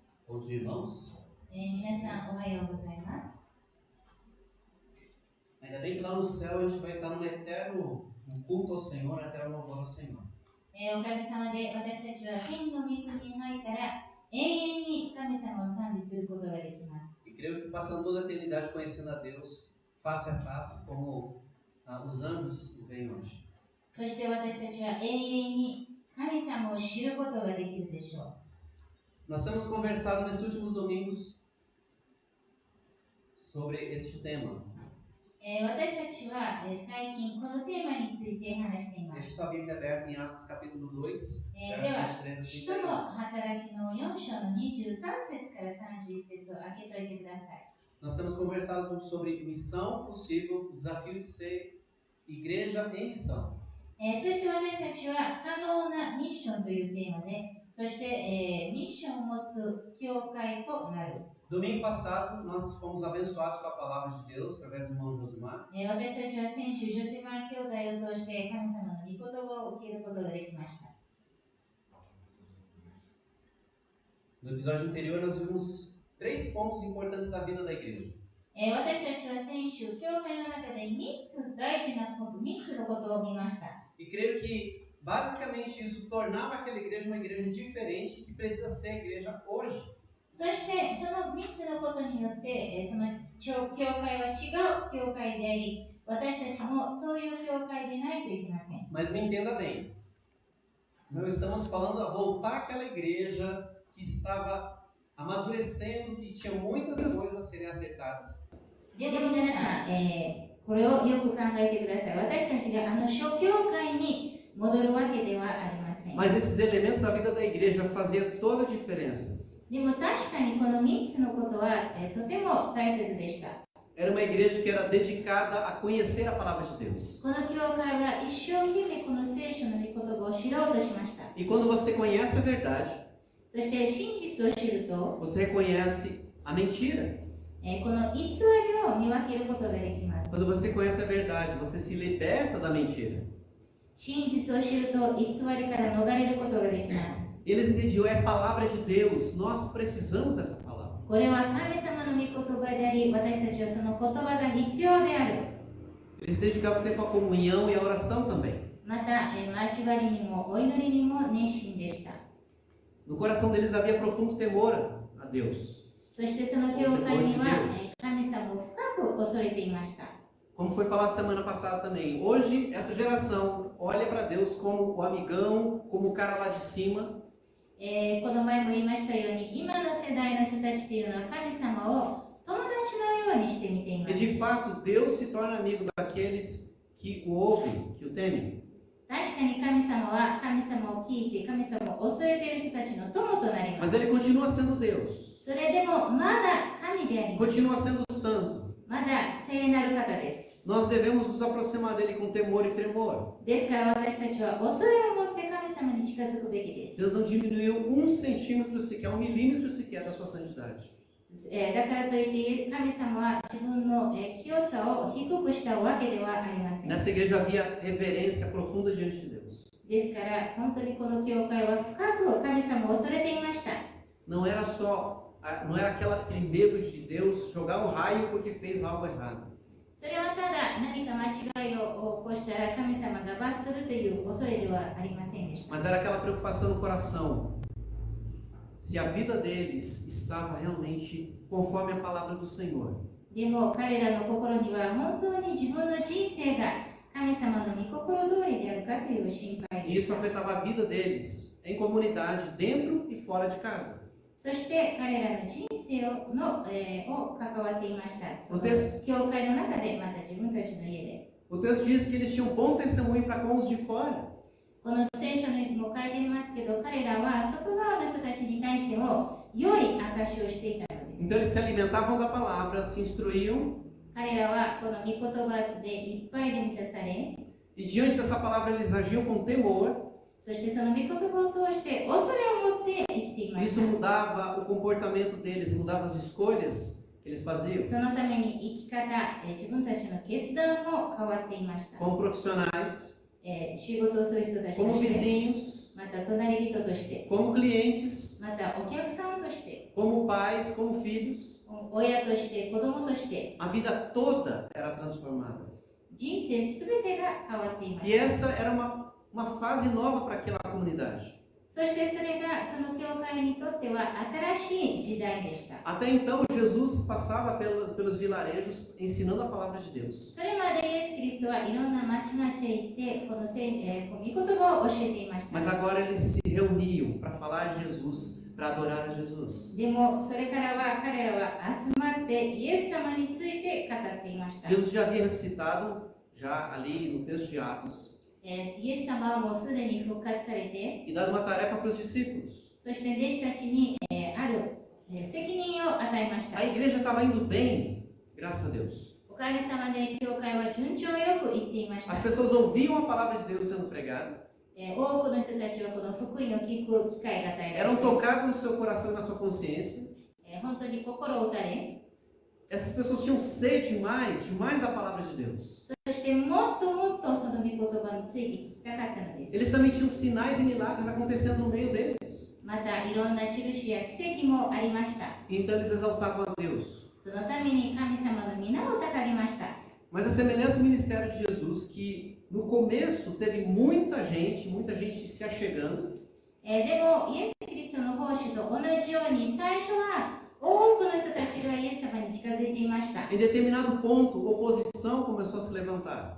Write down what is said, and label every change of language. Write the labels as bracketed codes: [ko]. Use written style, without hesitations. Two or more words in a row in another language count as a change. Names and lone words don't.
[pt] Bom dia, irmãos. [ja] 皆さんおはようございます。 [pt] Ainda bem que lá no céu a gente vai estar num eterno culto ao Senhor, eterno louvor ao Senhor. [ja] おかげさまで私たちは天の御国に入ったら永遠に神様を賛美することができます。 [pt] E creio que passando toda a eternidade conhecendo a Deus face a face, como os anjos o veem hoje. [ja] そして私たちは永遠に神様を知ることができるでしょう。 [pt] Nós temos conversado nesses últimos domingos sobre este tema. [ja] 私たちは最近このテーマについて話していま [pt] Deixe [ja] す。 [pt] sua Bíblia aberta em Atos capítulo 2, [ja] で [pt] versos [ja] は、 [pt] 23 a [ja] 使徒 [pt] 31. [ja] の働きの4章の23節から31節を開けといてください。 [pt] Nós temos conversado um pouco sobre missão possível, o desafio de ser igreja em missão. [ja] そして私たちは可能なミッションというテーマで、そして、ミッションを持つ教会となる。 [pt] Domingo passado, nós fomos abençoados com a palavra de Deus, através do irmão Josimar. [ja] 私たちは先週、ジョセマン兄弟を通して神様の御言葉を受けることができました。 [pt] No episódio anterior, nós vimos 3 pontos importantes da vida da igreja. [ja] 私たちは先週、教会の中で3つ大事なこと、3つのことを見ました。 [pt] E creio que, basicamente, isso tornava aquela igreja uma igreja diferente que precisa ser a igreja hoje. [ja] そしてその3つのことによって、その教会は違う教会であり、私たちもそういう教会でないといけません。 [pt] Mas me entenda bem, não estamos falando a voltar àquela igreja que estava amadurecendo, que tinha muitas coisas a serem acertadas. [ja] でも皆さん、これをよく考えてください。私たちが初教会に戻るわけではありません。 [pt] Mas esses elementos da vida da igreja faziam toda a diferença. [ja] でも確かにこの3つのことは、とても大切でした。 [pt] Era uma igreja que era dedicada a conhecer a palavra de Deus. [ja] この教会は一生懸命この聖書の御言葉を知ろうとしました。 [pt] E quando você conhece a verdade, [ja] そして真実を知ると、 [pt] você reconhece a mentira. [ja] この偽りを見分けることができます。 [pt] Quando você conhece a verdade, você se liberta da mentira. [ja] 真実を知ると偽りから逃れることができます。 [pt] Eles entendiam, é a palavra de Deus, nós precisamos dessa palavra. [ja] これは神様の御言葉であり、私たちはその言葉が必要である。 [pt] Eles dedicavam tempo à comunhão e à oração também. [ja] また、交わりにもお祈りにも熱心でした。 [pt] No coração deles havia profundo temor a Deus. [ja] そしてその教会には神様を深く恐れていました。 [pt] Como foi falado semana passada também, hoje essa geração olha para Deus como o amigão, como o cara lá de cima. [ja] この前も言いましたように、今の世代の人たちというのは神様を友達のようにして見ていま [pt] E [ja] す。 [pt] de fato, Deus se torna amigo daqueles que o ouvem, que o temem. [ja] 確かに神様は神様を聞いて神様を恐れている人たちの友となりま [pt] Mas [ja] す。 [pt] ele continua sendo Deus, [ja] それでもまだ神であります。 [pt] continua sendo santo. [ja] まだ聖なる方です。 [pt] Nós devemos nos aproximar dele com temor e tremor. [ja] ですから私たちは恐れを持って神様に近づくべきです。 [pt] Deus não diminuiu 1 centímetro sequer, 1 milímetro sequer da sua santidade. [ja] だからといって神様は自分の清さを低くしたわけではありません。 [pt] Nessa igreja havia reverência profunda diante de Deus. [ja] ですから本当にこの教会は深く神様を恐れていました。 [pt] Não era aquele medo de Deus jogar um raio porque fez algo errado. [ja] それはただ何か間違いを起こしたら神様が罰するという恐れではありませんでした。 [pt] Mas era aquela preocupação no coração. Se a vida deles estava realmente conforme a palavra do Senhor. [ja] でも彼らの心には本当に自分の人生が神様の御心通りであるかという心配 [pt] E [ja] でし [pt] isso [ja] た。 [pt] afetava a vida deles em comunidade, dentro e fora de casa. [ja] そして彼らの人生を関わっていました。そのおです教会の中で、また自分たちの家で。 [pt] O texto diz que eles tinham bom testemunho para com os de fora. [ja] この聖書にも書いていますけど、彼らは外側の人たちに対しても良い証しをしていたのです。 [pt] Então eles se alimentavam da palavra, se instruíam. [ja] 彼らはこの御言葉でいっぱいで満たされ、 [pt] E diante dessa palavra eles agiam com temor. [ja] そしてその御言葉を通して恐れを持って生きていまし [pt] Isso [ja] た。 [pt] mudava o comportamento deles, mudava as escolhas que eles faziam. [ja] そのために生き方、自分たちの決断も変わっていました。 [pt] Como profissionais, [ja] 仕事をする人たちと [pt] como [ja] して、 [pt] vizinhos, [ja] また隣人として、 [pt] como clientes, [ja] またお客さんとして、 [pt] como pais, como filhos. [ja] 親として、子供として、 [pt] A vida toda era transformada. [ja] 人生すべてが変わっていま [pt] E [ja] した。 [pt] essa era uma fase nova para aquela comunidade. [ja] そしてそれがその教会にとっては新しい時代でした。 [pt] Até então, Jesus passava pelos vilarejos ensinando a palavra de Deus. [ja] それまでイエス・キリストはいろんな町々へ行ってこの御言葉を教えていました。 [pt] Mas agora eles se reuniam para falar de Jesus, para adorar a Jesus. [ja] でもそれからは彼らは集まってイエス様について語っていました。 [pt] Jesus já havia ressuscitado, já ali no texto de Atos, [ja] イエス様はもうすでに復活されて、 [pt] e dado uma tarefa para os discípulos. [ja] そして弟子たちにある責任を与えました。 [pt] A igreja estava indo bem, graças a Deus. [ja] おかげさまで教会は順調よくいっていました。 [pt] As pessoas ouviam a palavra de Deus sendo pregada, [ja] 多くの人たちはこの福音を聞く機会が与えられ [pt] eram [ja] て、 [pt] tocados no seu coração e na sua consciência. [ja] 本当に心を打たれ、 [pt] Essas pessoas tinham sede demais da palavra de Deus. [ja] そしてもっともっとその御言葉について聞きたかったのです。 [pt] Eles também tinham sinais e milagres acontecendo no meio deles. [ja] またいろんな印や奇跡もありました。 [pt] Então eles exaltavam a Deus. [ja] そのために神様の皆をたかりました。 [pt] Mas a semelhança do ministério de Jesus, que no começo teve muita gente se achegando, [ja] でもイエス・キリストの奉仕と同じように最初は多くの人たちがイエス様に近づいていました。 [pt] em determinado ponto, oposição começou a se levantar.